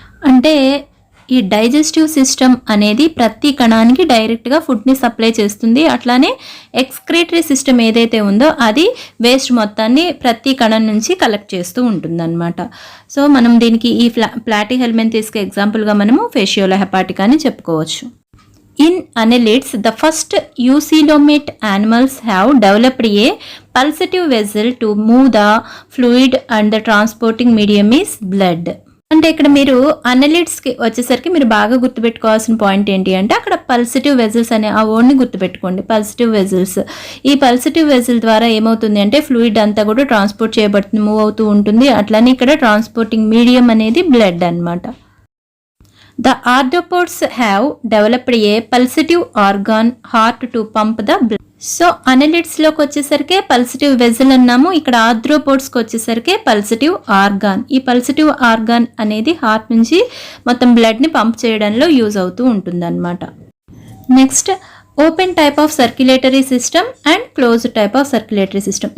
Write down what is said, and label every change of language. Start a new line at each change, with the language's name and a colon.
Telugu: అంటే ఈ digestive system అనేది ప్రతి కణానికి డైరెక్ట్గా ఫుడ్ని సప్లై చేస్తుంది. అట్లానే ఎక్స్క్రీటరీ సిస్టమ్ ఏదైతే ఉందో అది వేస్ట్ మొత్తాన్ని ప్రతి కణం నుంచి కలెక్ట్ చేస్తూ ఉంటుందన్నమాట. సో మనం దీనికి ఈ ప్లాటిహెల్మింథిస్కి ఎగ్జాంపుల్గా మనము ఫేషియోలా హెపాటికా అని చెప్పుకోవచ్చు.
English: In annelids, the first eucoelomate animals have developed a pulsative vessel to move the fluid and the transporting medium is blood.
Telugu: అంటే ఇక్కడ మీరు అనలిడ్స్కి వచ్చేసరికి మీరు బాగా గుర్తుపెట్టుకోవాల్సిన పాయింట్ ఏంటి అంటే అక్కడ పల్సిటివ్ వెజల్స్ అనే ఆ వర్డ్ని గుర్తుపెట్టుకోండి. పల్సిటివ్ వెజల్స్, ఈ పల్సిటివ్ వెజల్ ద్వారా ఏమవుతుంది అంటే ఫ్లూయిడ్ అంతా కూడా ట్రాన్స్పోర్ట్ చేయబడుతుంది, మూవ్ అవుతూ ఉంటుంది. అట్లానే ఇక్కడ ట్రాన్స్పోర్టింగ్ మీడియం అనేది బ్లడ్ అన్నమాట.
English: The arthropods have developed a pulsative organ heart to pump the blood.
Telugu: So అనలిడ్స్లోకి వచ్చేసరికి పల్సిటివ్ వెజల్ అన్నాము, ఇక్కడ ఆర్థ్రోపోడ్స్కి వచ్చేసరికి పల్సిటివ్ ఆర్గాన్. ఈ పల్సిటివ్ ఆర్గాన్ అనేది హార్ట్ నుంచి మొత్తం బ్లడ్ని పంప్ చేయడంలో యూజ్ అవుతూ ఉంటుంది అన్నమాట. Next,
English: Open type of circulatory system and closed type of circulatory system.